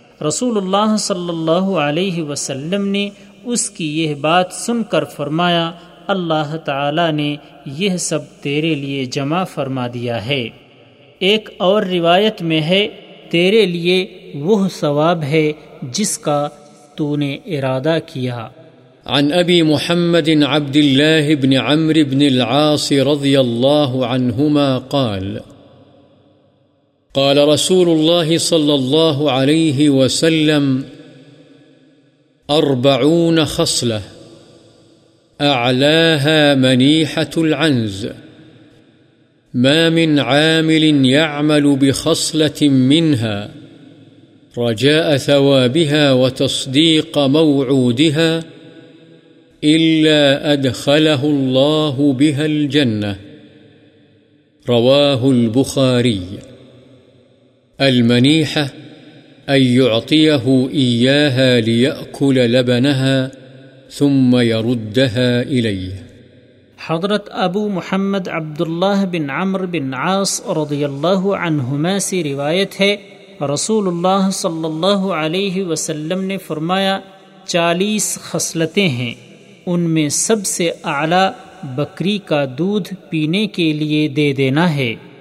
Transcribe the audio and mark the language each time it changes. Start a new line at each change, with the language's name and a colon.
Urdu: رسول اللہ صلی اللہ علیہ وسلم نے اس کی یہ بات سن کر فرمایا، اللہ تعالی نے یہ سب تیرے لیے جمع فرما دیا ہے۔ ایک اور روایت میں ہے، تیرے لیے وہ ثواب ہے جس کا تو نے ارادہ کیا۔
Arabic: عن ابی محمد عبد اللہ بن عمرو بن العاص رضی اللہ عنہما قال قال رسول اللہ صلی اللہ علیہ وسلم 40 خصلة أعلاها منيحة العنز، ما من عامل يعمل بخصلة منها رجاء ثوابها وتصديق موعودها إلا أدخله الله بها الجنة، رواه البخاري. المنيحة أن يعطيه إياها ليأكل لبنها ثم يردها إليه۔
Urdu: حضرت ابو محمد عبداللہ بن عمر بن عاص رضی اللہ عنہما سے روایت ہے، رسول اللہ صلی اللہ علیہ وسلم نے فرمایا، 40 خصلتیں ہیں، ان میں سب سے اعلیٰ بکری کا دودھ پینے کے لیے دے دینا ہے،